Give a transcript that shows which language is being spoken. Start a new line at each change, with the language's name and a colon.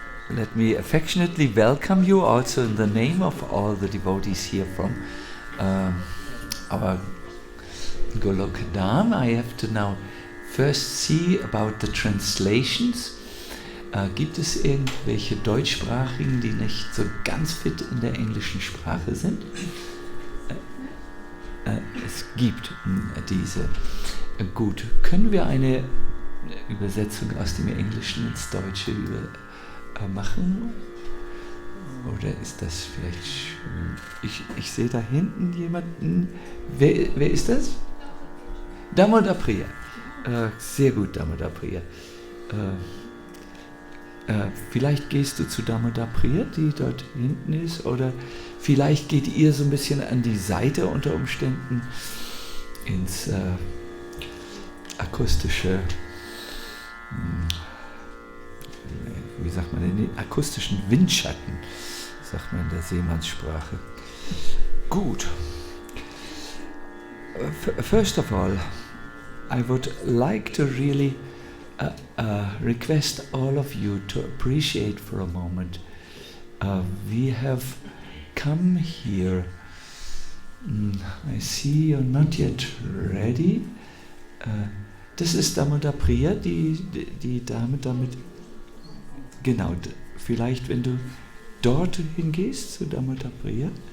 English: Let me affectionately welcome you also in the name of all the devotees here from our Golok Dham. I have to now first see about the translations.
German: Gibt es irgendwelche Deutschsprachigen, die nicht so ganz fit in der englischen Sprache sind? Es gibt diese. Gut, können wir eine Übersetzung aus dem Englischen ins Deutsche machen? Oder ist das vielleicht... Ich sehe da hinten jemanden. Wer ist das? Damodar Priya. Sehr gut, Damodar Priya. Vielleicht gehst du zu Damodar Priya, die dort hinten ist, oder vielleicht geht ihr so ein bisschen an die Seite unter Umständen ins akustische, wie sagt man, in den akustischen Windschatten, sagt man in der Seemannssprache. Gut.
English: First of all, I would like to really request all of you to appreciate for a moment. We have come here. I see you're not yet ready.
German: Das ist Damodar Priya, die Dame damit. Genau, vielleicht wenn du dort hingehst zu Damodar Priya.